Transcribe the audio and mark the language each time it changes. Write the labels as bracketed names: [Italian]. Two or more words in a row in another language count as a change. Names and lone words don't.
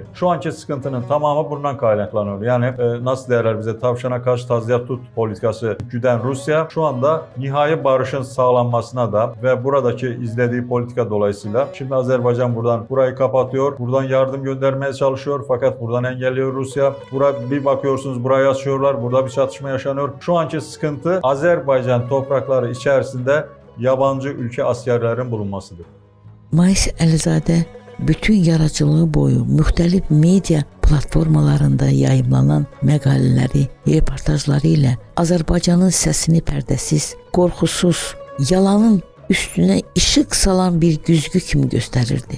[Turkish] Şu anki sıkıntının tamamı bundan kaynaklanıyor. Yani nasıl derler bize tavşana karşı taziyat tut politikası güden Rusya şu anda nihai barışın sağlanmasına da ve buradaki izlediği politika dolayısıyla şimdi Azerbaycan burayı kapatıyor, buradan yardım göndermeye çalışıyor fakat buradan engelliyor Rusya. Bir bakıyorsunuz burayı açıyorlar, burada bir çatışma yaşanıyor. Şu anki sıkıntı Azerbaycan toprakları içerisinde yabancı ülke askerlerin bulunmasıdır. [Azerbaijani] Mais Əlizadə bütün yaradıcılığı boyu müxtəlif media platformalarında yayımlanan məqalələri, reportajları ilə Azərbaycanın səsini pərdəsiz, qorxusuz, yalanın üstünə işıq salan bir güzgü kimi göstərirdi.